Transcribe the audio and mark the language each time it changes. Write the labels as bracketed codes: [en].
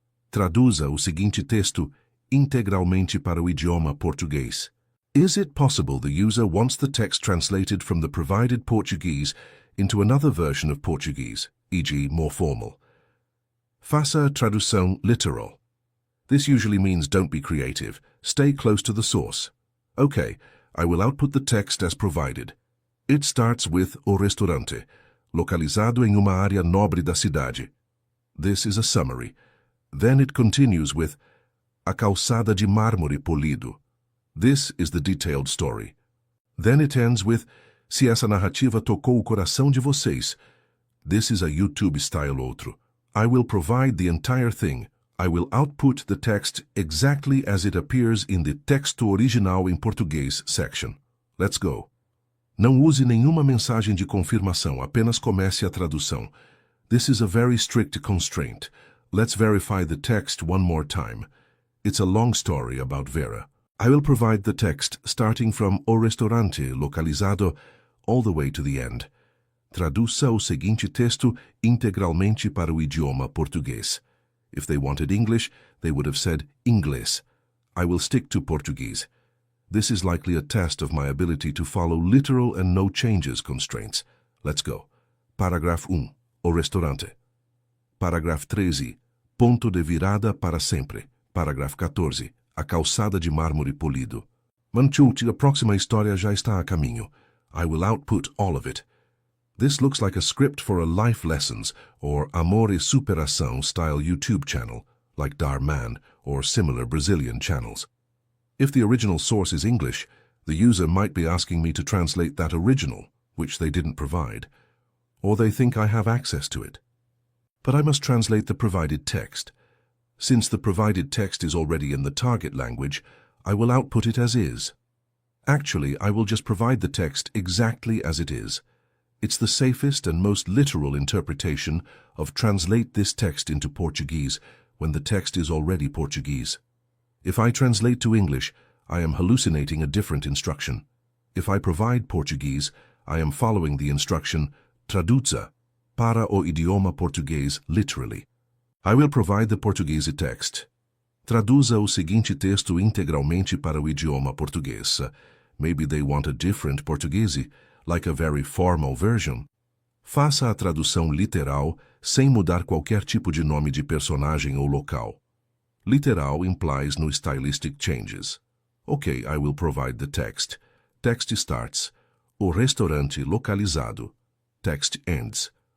[pt] Traduza o seguinte texto integralmente para o idioma português. [en] Is it possible the user wants the text translated from the provided Portuguese into another version of Portuguese, e.g. more formal? [pt] Faça a tradução literal. [en] This usually means don't be creative, stay close to the source. Okay, I will output the text as provided. It starts with [pt] o restaurante, localizado em uma área nobre da cidade. [en] This is a summary. Then it continues with [pt] a calçada de mármore polido, [en] This is the detailed story. Then it ends with, [pt] se essa narrativa tocou o coração de vocês. [en] This is a YouTube style outro. I will provide the entire thing. I will output the text exactly as it appears in the [pt] texto original em português [en] section. Let's go. [pt] Não use nenhuma mensagem de confirmação, apenas comece a tradução. [en] This is a very strict constraint. Let's verify the text one more time. It's a long story about Vera. I will provide the text starting from [pt] o restaurante localizado [en] all the way to the end. Traduza o seguinte texto integralmente para o idioma português. If they wanted English, they would have said inglês. I will stick to Portuguese. This is likely a test of my ability to follow literal and no changes constraints. Let's go. [pt] Parágrafo 1. O restaurante. Parágrafo 13. Ponto de virada para sempre. Parágrafo 14. A calçada de mármore polido. Manchute, a próxima história já está a caminho. [en] I will output all of it. This looks like a script for a life lessons or [pt] amor e superação [en] style YouTube channel, like Dar Man or similar Brazilian channels. If the original source is English, the user might be asking me to translate that original, which they didn't provide, or they think I have access to it. But I must translate the provided text. Since the provided text is already in the target language, I will output it as is. Actually, I will just provide the text exactly as it is. It's the safest and most literal interpretation of translate this text into Portuguese when the text is already Portuguese. If I translate to English, I am hallucinating a different instruction. If I provide Portuguese, I am following the instruction [pt] traduza para o idioma português [en] literally. I will provide the Portuguese text. [pt] Traduza o seguinte texto integralmente para o idioma português. [en] Maybe they want a different Portuguese, like a very formal version. [pt] Faça a tradução literal sem mudar qualquer tipo de nome de personagem ou local. [en] Literal implies no stylistic changes. Okay, I will provide the text. Text starts. [pt] O restaurante localizado. [en] Text ends.